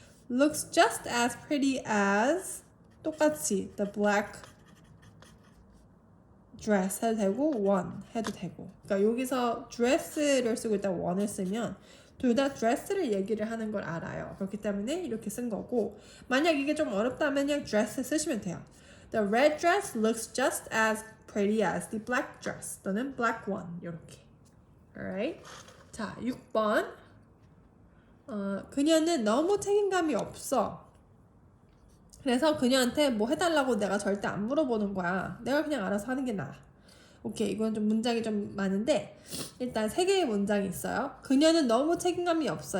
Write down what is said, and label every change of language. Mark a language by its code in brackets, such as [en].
[en] looks just as pretty as [ko] 똑같이 [en] the black dress [ko] 해도 되고 one 해도 되고 그러니까 여기서 dress를 쓰고 있다가 one을 쓰면 둘 다 dress를 얘기를 하는 걸 알아요. 그렇기 때문에 이렇게 쓴 거고 만약 이게 좀 어렵다면 그냥 dress 쓰시면 돼요. [en] The red dress looks just as pretty as the black dress [ko] 또는 [en] black one [ko] 이렇게 [en] alright? [ko] 자, 6번. 그녀는 너무 책임감이 없어. 그래서 그녀한테 뭐 해달라고 내가 절대 안 물어보는 거야. 내가 그냥 알아서 하는 게 나아. 오케이, 이건 좀 문장이 좀 많은데 일단 3개의 문장이 있어요. 그녀는 너무 책임감이 없어.